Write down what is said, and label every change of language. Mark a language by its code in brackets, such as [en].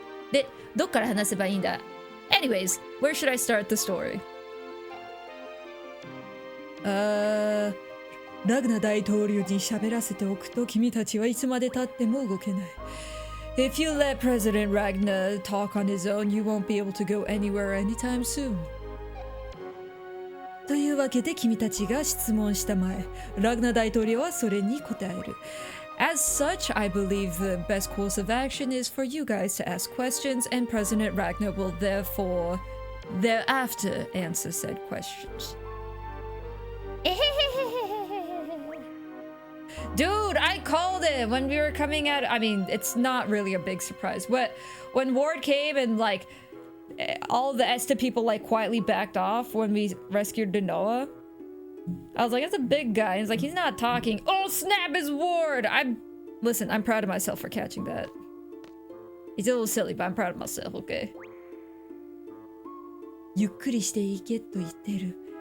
[ja] で、どっから話せばいいんだ? [en] Anyways, where should I start the story? [ja] ラグナ大統領に喋らせておくと君たちはいつまで経っても動けない。 [en] If you let President Ragnar talk on his own, you won't be able to go anywhere anytime soon. [ja] というわけで君たちが質問したまえ、ラグナ大統領はそれに答える。 [en] As such, I believe the best course of action is for you guys to ask questions, and President Ragnar will thereafter answer said questions. Dude, I called it when we were coming at. I mean, it's not really a big surprise. But when Ward came and like all the ESTA people like quietly backed off when we rescued Denoa, I was like, "That's a big guy." He's like, "He's not talking." Oh snap! Is Ward? Listen. I'm proud of myself for catching that. He's a little silly, but I'm proud of myself. Okay. [ja] ゆっくりしていけと言ってる。